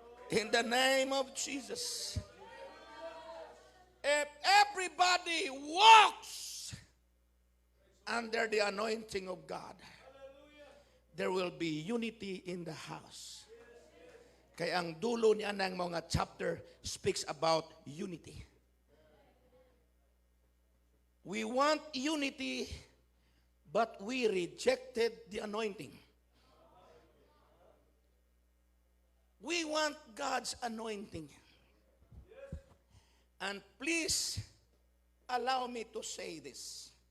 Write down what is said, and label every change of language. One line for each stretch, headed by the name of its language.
English: In the name of Jesus. If everybody walks under the anointing of God, there will be unity in the house.
Filipino: Kaya ang dulo niya ng mga chapter
English: speaks about unity. We want unity, but we rejected the anointing. We want God's anointing. And please allow me to say this.